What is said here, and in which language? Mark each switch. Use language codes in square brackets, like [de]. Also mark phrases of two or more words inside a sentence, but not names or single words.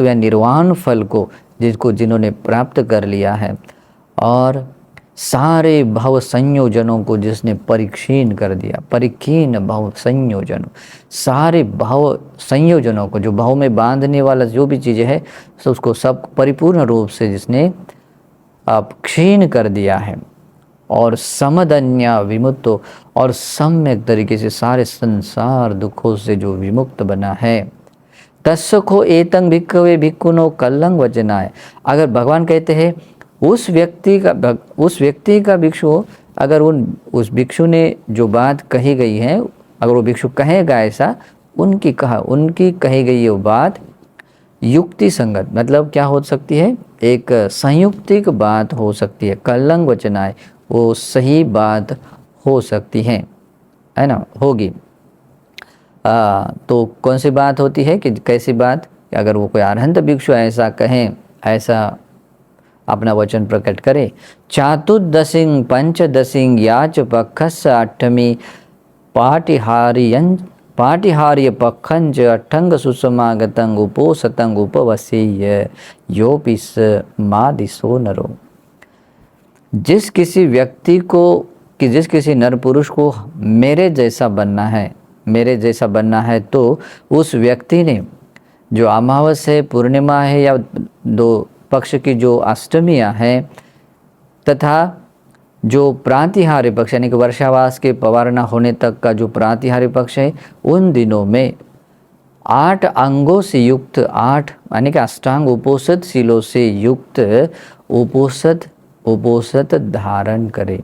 [hi] या निर्वाण फल को जिन्होंने प्राप्त कर लिया है, और सारे भव संयोजनों को जिसने परिक्षीण कर दिया, [pi] परिकीन भव संयोजन, [hi] सारे भव संयोजनों को, जो भव में बांधने वाला जो भी चीज़ें है, तो उसको सब परिपूर्ण रूप से जिसने क्षीण कर दिया है। और [pi] समदन्या विमुक्तो, [hi] और सम्यक तरीके से सारे संसार दुखों से जो विमुक्त बना है। [pi] तस्सखो एतं भिक्खवे भिक्खुनो कल्लंग वचनाय, [hi] अगर भगवान कहते हैं उस व्यक्ति का भिक्षु, अगर उस भिक्षु ने जो बात कही गई है, अगर वो भिक्षु कहेगा ऐसा, उनकी कही गई वो बात युक्ति संगत, मतलब क्या हो सकती है? एक संयुक्तिक बात हो सकती है। [pi] कल्लंग वचनाय, [hi] वो सही बात हो सकती है ना, होगी। तो कौन सी बात होती है कि कैसी बात? अगर वो कोई अरहंत भिक्षु ऐसा कहें, ऐसा अपना वचन प्रकट करे। [pi] चातुर्दशिंग पंचदशिंग याच पक्षस अष्टमी पाटिहार्य पखंच अठंग सुसमागतंग उपोसतंग उपवसीय योपिस मादिसो नरो। [hi] जिस किसी व्यक्ति को, कि जिस किसी नर पुरुष को मेरे जैसा बनना है, तो उस व्यक्ति ने जो अमावस है, पूर्णिमा है, या दो पक्ष की जो अष्टमियाँ हैं, तथा जो प्रातिहार्य पक्ष यानी कि वर्षावास के पवारना होने तक का जो प्रातिहार्य पक्ष है, उन दिनों में 8 अंगों से युक्त, 8 यानी कि अष्टांग उपोषित शीलों से युक्त उपोषित धारण करे।